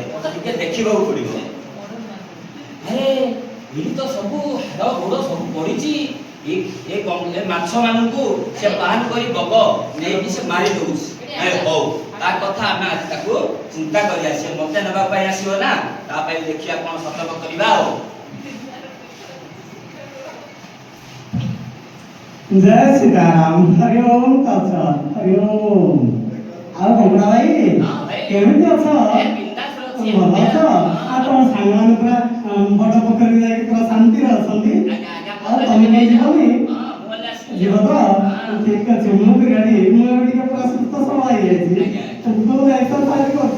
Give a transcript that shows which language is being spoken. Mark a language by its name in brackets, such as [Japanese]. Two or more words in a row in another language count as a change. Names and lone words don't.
[Odia] ମତେ ଟିକେ ଦେଖିବାକୁ ପଡ଼ିବ। ଆରେ ଏଇ ତ ସବୁ ହାଡ଼ ଗୋଡ଼ ସବୁ ପଡ଼ିଛି। ଏ ମାଛ ମାନଙ୍କୁ ସେ ବାହାନ କରି ବଗ ନେଇକି ସେ ମାରି ଦଉଛି। ହଉ, ତା କଥା ଆମେ ଆଜି ତାକୁ ଚିନ୍ତା କରିବା। ସେ ମତେ ନେବା ପାଇଁ ଆସିବ ନା, ତା ପାଇଁ ଦେଖିବା କ'ଣ ସତର୍କ କରିବା। ଆଉ [Hindi] जय सीताराम। [Sanskrit] हरि ओम तत्सत, हरि ओम। [Odia] ଆଉ କଙ୍କଡ଼ା ଭାଇ କେମିତି ଅଛ? ଭଲ ଅଛ? ଆଉ ତମ ସାଙ୍ଗମାନେ ପୁରା ବଡ଼ ପୋଖରୀ ଯାଇକି ପୁରା ଶାନ୍ତିରେ ଅଛନ୍ତି? ଆଉ ତମେ କେହି ଯିବନି? ଯିବ ତ? ଠିକ ଅଛି, ମୁଁ ବି ରେଡି। ମୁଁ ଏବେ ଟିକେ ପୁରା ସୁସ୍ଥ ସବଳ ହେଇଯାଇଛି, [English] full exercise [Odia] କରୁଛି।